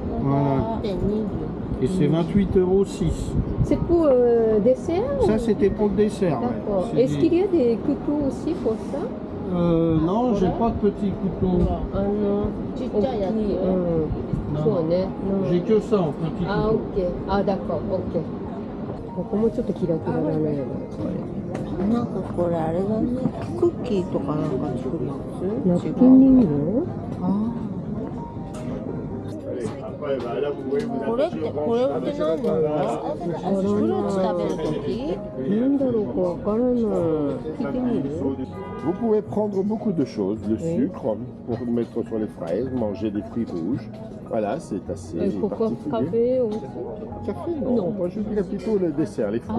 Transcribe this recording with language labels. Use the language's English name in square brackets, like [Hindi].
[French] Voilà. Et c'est 28,06 €. C'est pour dessert Ça, c'était pour le dessert. ouais. D'accord. C'est Est-ce des- qu'il y a des couteaux aussi pour ça? Non, j'ai pas de petits couteaux. [Japanese] ちっちゃいやつ。そうね。 [French] J'ai que ça en petit couteau. [Japanese] あ、オッケー。あ、だから、オッケー。ここもちょっとキラキラだね。なんかこれあれだね。クッキーとかなんか作るやつ？ナプキン人形？これって何なの？フルーツ食べるとき？なんだろうかわからない。聞いてみる？ [French] Vous pouvez prendre beaucoup de choses, le sucre pour mettre sur les fraises, manger des fruits rouges. Voilà, c'est assez Pourquoi particulier. café aussi? Café, non. Moi, je dirais plutôt le dessert, les fruits.